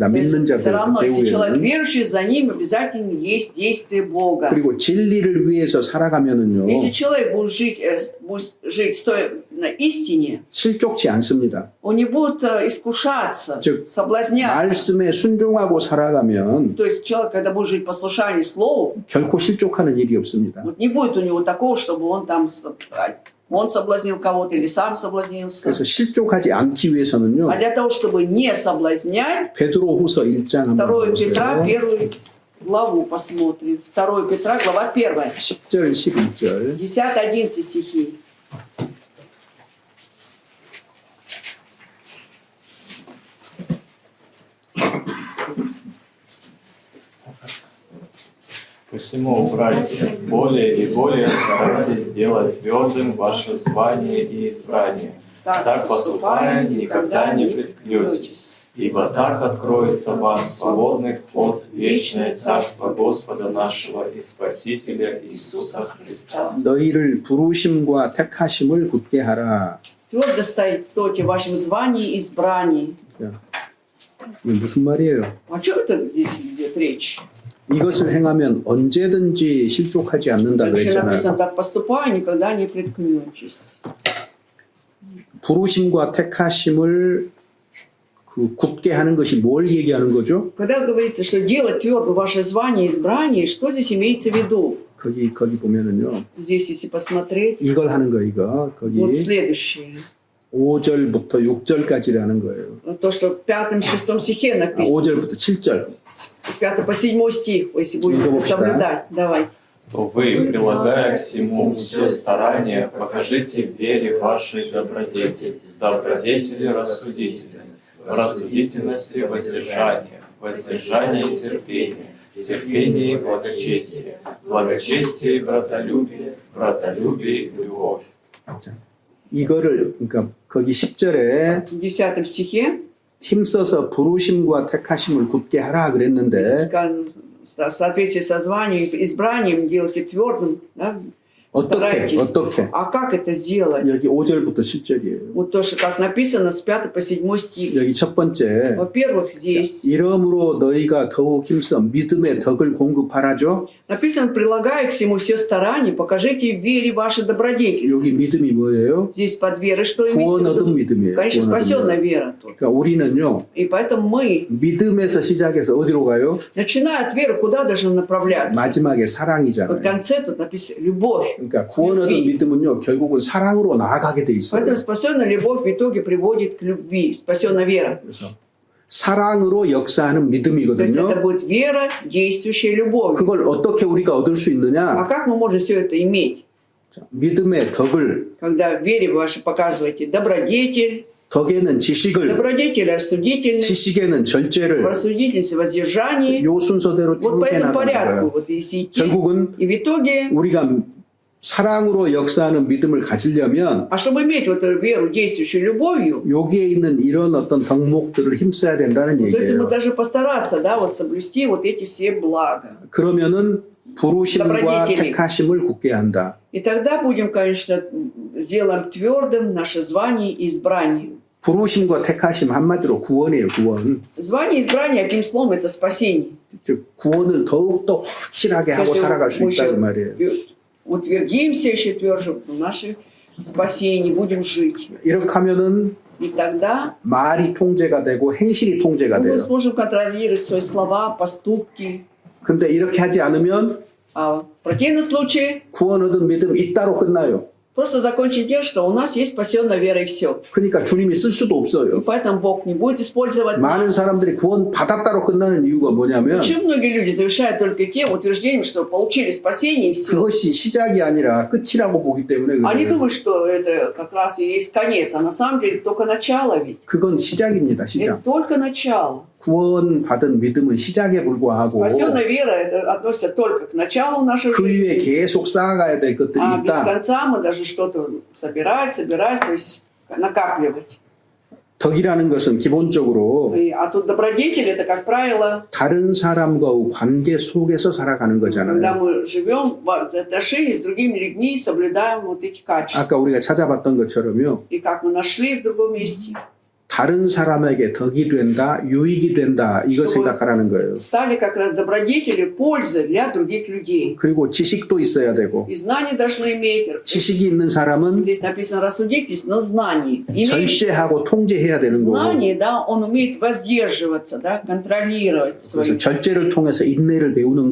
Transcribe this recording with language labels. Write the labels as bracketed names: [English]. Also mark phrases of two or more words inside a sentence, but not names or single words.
[Russian] То [Korean] 믿는 [Russian] есть, все [Korean] 자들 [Russian] равно, если человек [Korean] 배후에는. [Russian] верующий, за ним обязательно есть действие Бога. [Korean] 그리고 진리를 위해서 살아가면은요 [Russian] Если человек будет жить стоя на истине, [Korean] 실족치 않습니다. [Russian] он не будет искушаться, [Korean] 즉, [Russian] соблазняться. [Korean] 말씀에 순종하고 살아가면 [Russian] То есть человек, когда будет жить послушание Слову, [Korean] 결코 실족하는 일이 없습니다. [Russian] вот не будет у него такого, чтобы он там он соблазнил кого-то или сам соблазнился. [Korean] 그래서 실족하지 않기 위해서는요 [Russian] А для того, чтобы не соблазнять, [Korean] 베드로후서 1장 한번 [Russian] 2 Петра, [Korean] 보세요. [Russian] 1 главу посмотрим. 2 Петра, глава 1. [Korean] 10절 11절 [Russian] 10-11 стихи. Посему, братья, более и более старайтесь сделать твердым ваше звание и избрание. Так поступая, никогда не приткнетесь, ибо так откроется вам свободный вход в вечное Царство Господа нашего и Спасителя Иисуса Христа. [Korean] 너희를 부르심과 택하심을 굳게 하라. [Russian] Твердо стоит в тоте вашем звании и избрании. [Korean] 이게 무슨 말이에요? [Russian] О чем это здесь идет речь? [Korean] 이것을 행하면 언제든지 실족하지 않는다 [Russian] Дальше [Korean] 그랬잖아요. [Russian] написано, так поступая, никогда не приткнетесь. [Korean] 부르심과 택하심을 굳게 하는 것이 뭘 얘기하는 거죠? [Russian] Когда говорится, что делать твердо ваше звание и избрание, что здесь имеется в виду? [Korean] 거기 보면은요. [Russian] Здесь, если посмотреть, [Korean] 이걸 하는 거 이거. 거기 [Russian] вот следующее. [Korean] 5절부터 6절까지라는 거예요. [Russian] То, что в 5-6 стихе написано. [Korean] 5절부터 7절. [Russian] С 5 по 7 стих, если будем это Ингушка. соблюдать. Давай. То вы, прилагая к всему все старания, покажите в вере вашей добродетель, в добродетели рассудительность, в рассудительности воздержание, в воздержании терпение, в терпении благочестие, в благочестии братолюбие, в братолюбии любовь. [Korean] 이거를 그러니까 거기 10절에 [Russian] В 10 стихе [Korean] 힘써서 부르심과 택하심을 굳게 하라 그랬는데 [Russian] сказано, в соответствии со званием и избранием делайте твердым, да, Старайтесь. [Korean] 어떻게? [Russian] А как это сделать? [Korean] 여기 5절부터 7절이에요. [Russian] Вот то, что как написано с 5 по 7 стих. [Korean] 여기 첫 번째. [Russian] Во-первых, здесь [Korean] 이러므로 너희가 더욱 힘써 믿음의 덕을 공급하라죠. [Russian] написано, прилагая к всему все старания, покажите в вере ваши добродетели. [Korean] 여기 믿음이 뭐예요? [Russian] Здесь под верой что [Korean] 구원 [Russian] имеется в [Korean] 얻은 [Russian] виду? [Korean] 믿음이에요. [Russian] Конечно, [Korean] 구원 얻은 [Russian] спасенная [Korean] 믿음. [Russian] вера тут. [Korean] 그러니까 우리는요. [Russian] И поэтому мы, [Korean] 믿음에서 시작해서 어디로 가요? [Russian] начиная от веры, куда должны направляться? [Korean] 마지막에 [Russian] В [Korean] 사랑이잖아요. [Russian] конце тут написано любовь. [Korean] 그러니까 구원 얻은 믿음은요. 결국은 사랑으로 나아가게 돼 있어요. [Russian] Поэтому спасенная любовь в итоге приводит к любви. Спасенная вера. [Korean] 그래서 사랑으로 역사하는 [Russian] То есть это [Korean] 믿음이거든요. [Russian] будет вера, действующая любовью. [Korean] 그걸 어떻게 우리가 얻을 수 [Russian] А [Korean] 있느냐? [Russian] как мы можем все это иметь? [Korean] 자, 믿음의 덕을, [Russian] Когда в вере вашей показываете добродетель, [Korean] 덕에는 지식을, [Russian] добродетель рассудительность, [Korean] 지식에는 절제를, [Russian] рассудительность воздержание. [Korean] 요 순서대로 [Russian] Вот по [Korean] 쭉 [Russian] этому [Korean] 해나가는 [Russian] порядку, [Korean] 거예요. [Russian] вот если идти. [Korean] 결국은 [Russian] И в итоге, [Korean] 우리가 사랑으로 역사하는 믿음을 가지려면 [Russian] а чтобы иметь вот эту веру, действующую любовью, [Korean] 여기에 있는 이런 어떤 덕목들을 힘써야 된다는 [Russian] то есть мы [Korean] 얘기예요. [Russian] должны постараться, да, вот соблюсти вот эти все блага. [Korean] 그러면은 부르심과 [Russian] добродетели. [Korean] 택하심을 굳게 한다. [Russian] И тогда будем, конечно, сделаем твердым наше звание и избрание. [Korean] 부르심과 택하심 한마디로 구원이에요. 구원. [Russian] Звание и избрание, одним словом, это спасение. [Korean] 즉 구원을 더욱더 확실하게 하고 [Russian] Если [Korean] 살아갈 수 [Russian] мы [Korean] 있다 그 [Russian] еще [Korean] 말이에요. [Russian] утвердимся еще тверже в нашем спасении, будем жить. [Korean] 이렇게 하면은 [Russian] И тогда [Korean] 말이 통제가 되고 행실이 통제가 [Russian] мы [Korean] 돼요. [Russian] сможем контролировать свои слова, поступки. [Korean] 근데 이렇게 하지 않으면 [Russian] А в противном случае [Korean] 구원 얻은 믿음 이따로 끝나요. [Russian] просто закончим тем, что у нас есть спасенная вера и все. [Korean] 그러니까 주님이 쓸 수도 [Russian] И [Korean] 없어요. [Russian] поэтому Бог не будет использовать [Korean] 많은 [Russian] нас. [Korean] 사람들이 구원 받았다로 끝나는 이유가 뭐냐면 [Russian] Почему многие люди завершают только тем утверждением, что получили спасение и все? [Korean] 그것이 시작이 아니라 끝이라고 보기 때문에 [Russian] Они [Korean] 그래요. [Russian] думают, что это как раз и есть конец, а на самом деле только начало ведь. [Korean] 그건 시작입니다. [Russian] Это [Korean] 시작. [Russian] только начало. [Korean] 구원 받은 믿음은 시작에 불과하고 [Russian] Спасенная вера это относится только к началу нашей [Korean] 그 위에 [Russian] жизни. [Korean] 계속 쌓아가야 될 것들이 [Russian] А без [Korean] 있다. [Russian] конца мы должны что-то собирать, то есть накапливать. [Korean] 덕이라는 것은 기본적으로 [Russian] А тут добродетель это, как правило, [Korean] 다른 사람과의 관계 속에서 살아가는 [Russian] когда [Korean] 거잖아요. [Russian] мы живем в отношении с другими людьми и соблюдаем вот эти качества. [Korean] 아까 우리가 찾아봤던 것처럼요. [Russian] И как мы нашли в другом месте. [Korean] 다른 사람에게 덕이 된다, 유익이 된다, 이거 [Russian] чтобы [Korean] 생각하라는 거예요. [Russian] стали как раз добродетелью пользы для других людей. [Korean] 그리고 지식도 있어야 되고, [Russian] И знания должны иметь. [Korean] 지식이 있는 사람은 [Russian] Здесь написано рассудительность, но знание. Имеющий [Korean] 절제하고 통제해야 되는 거고, [Russian] знание, да, он умеет воздерживаться, да, контролировать свои. [Korean] 그래서 절제를 통해서 인내를 배우는